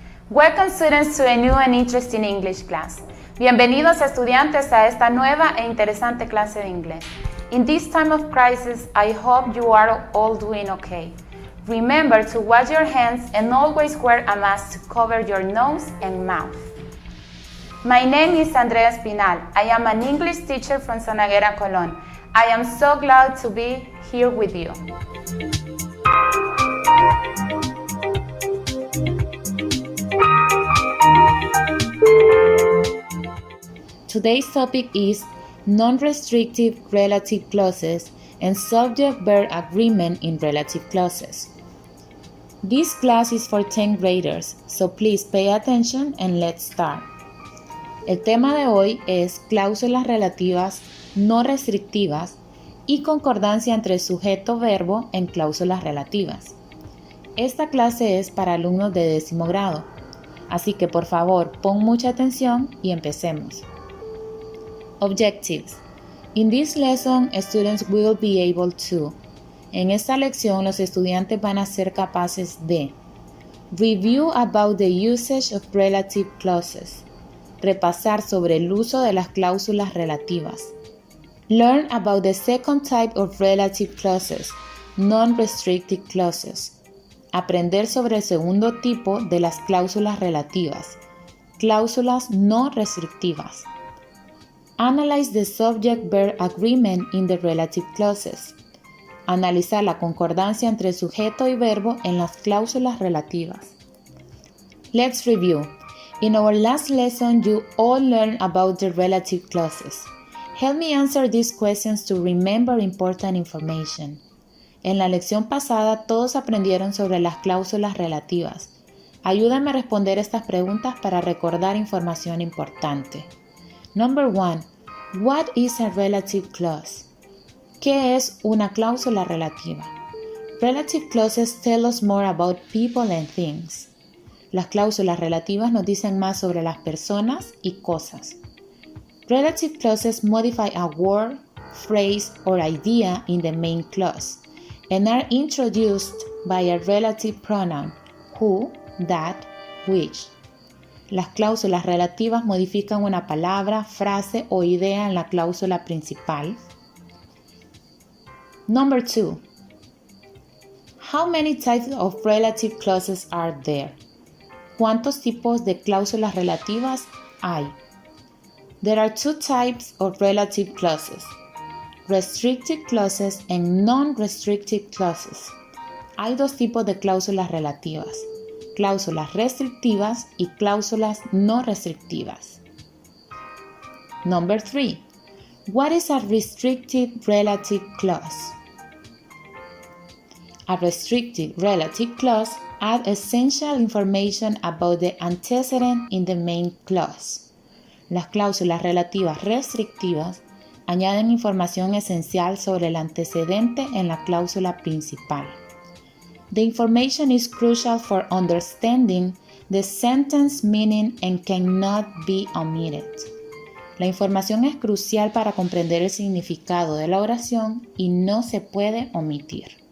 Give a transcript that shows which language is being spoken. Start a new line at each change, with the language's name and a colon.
English: Welcome students to a new and interesting English class.
Spanish: Bienvenidos estudiantes a esta nueva e interesante clase de inglés.
English: In this time of crisis, I hope you are all doing okay. Remember to wash your hands and always wear a mask to cover your nose and mouth. My name is Andrea Espinal. I am an English teacher from Sonaguera, Colón. I am so glad to be here with you. Today's topic is non-restrictive relative clauses and subject-verb agreement in relative clauses. This class is for 10th graders, so please pay attention and let's start.
Spanish: El tema de hoy es cláusulas relativas no restrictivas y concordancia entre sujeto-verbo en cláusulas relativas. Esta clase es para alumnos de décimo grado, así que por favor pon mucha atención y empecemos.
English: Objectives. In this lesson, students will be able to.
Spanish: En esta lección, los estudiantes van a ser capaces de
English: review about the usage of relative clauses.
Spanish: Repasar sobre el uso de las cláusulas relativas.
English: Learn about the second type of relative clauses, non-restrictive clauses.
Spanish: Aprender sobre el segundo tipo de las cláusulas relativas, cláusulas no restrictivas.
English: Analyze the subject-verb agreement in the relative clauses.
Spanish: Analizar la concordancia entre sujeto y verbo en las cláusulas relativas.
English: Let's review. In our last lesson, you all learned about the relative clauses. Help me answer these questions to remember important information.
Spanish: En la lección pasada, todos aprendieron sobre las cláusulas relativas. Ayúdame a responder estas preguntas para recordar información importante.
English: Number 1. What is a relative clause?
Spanish: ¿Qué es una cláusula relativa?
English: Relative clauses tell us more about people and things.
Spanish: Las cláusulas relativas nos dicen más sobre las personas y cosas.
English: Relative clauses modify a word, phrase, or idea in the main clause and are introduced by a relative pronoun, who, that, which.
Spanish: Las cláusulas relativas modifican una palabra, frase o idea en la cláusula principal.
English: Number 2. How many types of relative clauses are there?
Spanish: ¿Cuántos tipos de cláusulas relativas hay?
English: There are two types of relative clauses, restrictive clauses and non-restrictive clauses.
Spanish: Hay dos tipos de cláusulas relativas, cláusulas restrictivas y cláusulas no restrictivas.
English: Number 3. What is a restrictive relative clause? A restrictive relative clause adds essential information about the antecedent in the main clause.
Spanish: Las cláusulas relativas restrictivas añaden información esencial sobre el antecedente en la cláusula principal.
English: The information is crucial for understanding the sentence meaning and cannot be omitted.
Spanish: La información es crucial para comprender el significado de la oración y no se puede omitir.